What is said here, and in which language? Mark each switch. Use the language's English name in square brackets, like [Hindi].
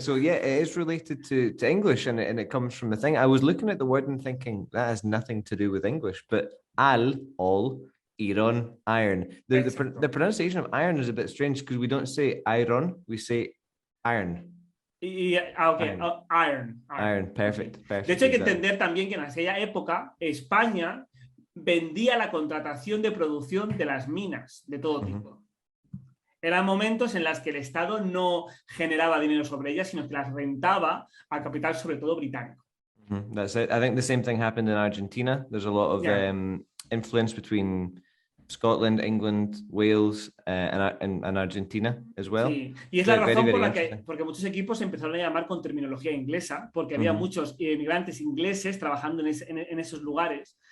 [English] So yeah, it is related to English, and it comes from the thing. I was looking at the word and thinking that has nothing to do with English, but all, Irón, iron. The pronunciation of iron is a bit strange because we don't say iron, we say iron. Yeah, okay, iron. Iron, perfect. [Spanish] De hecho, hay que entender también que en aquella época España vendía la contratación de producción de las minas de todo tipo. Eran momentos en los que el Estado no generaba dinero sobre ellas, sino que las rentaba a capital, sobre todo británico. [English] That's it. I think the same thing happened in Argentina. There's a lot of influence between Scotland, England, Wales, and Argentina as well. [Spanish] Sí, y es la razón por la que porque muchos equipos se empezaron a llamar con terminología inglesa, porque había muchos inmigrantes ingleses trabajando en esos lugares.